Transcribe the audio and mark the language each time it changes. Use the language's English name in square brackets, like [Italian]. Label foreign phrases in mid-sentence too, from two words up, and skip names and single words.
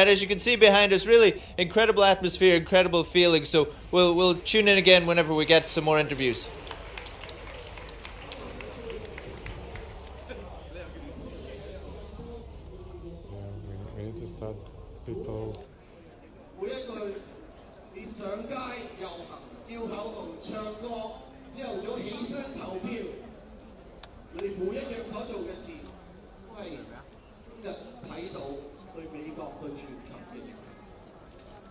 [English] As you can see behind us, really incredible atmosphere, incredible feeling. So we'll tune in again whenever we get some more interviews. We need to start people. [Cantonese] 每一句你上街遊行、叫口號、唱歌，朝頭早起身投票，你哋每一樣所做嘅事，都係今日睇到對美國、對全球嘅影響。